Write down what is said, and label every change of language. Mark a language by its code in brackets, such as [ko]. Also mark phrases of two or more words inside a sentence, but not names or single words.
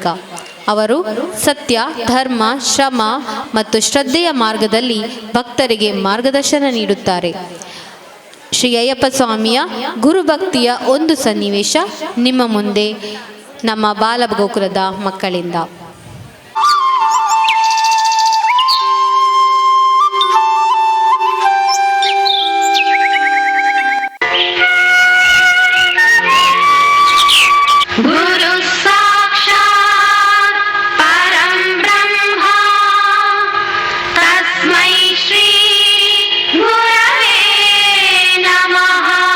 [kn] ಅವರು ಸತ್ಯ, ಧರ್ಮ, ಶ್ರಮ ಮತ್ತು ಶ್ರದ್ಧೆಯ ಮಾರ್ಗದಲ್ಲಿ ಭಕ್ತರಿಗೆ ಮಾರ್ಗದರ್ಶನ ನೀಡುತ್ತಾರೆ. ಶ್ರೀ ಅಯ್ಯಪ್ಪ ಸ್ವಾಮಿಯ ಗುರುಭಕ್ತಿಯ ಒಂದು ಸನ್ನಿವೇಶ ನಿಮ್ಮ ಮುಂದೆ ನಮ್ಮ ಬಾಲಗೋಕುಲದ ಮಕ್ಕಳಿಂದ. [sa] ಗುರು ಸಾಕ್ಷಾತ್ ಪರಂ ಬ್ರಹ್ಮ ತಸ್ಮೈ ಶ್ರೀ ಗುರವೇ ನಮಃ.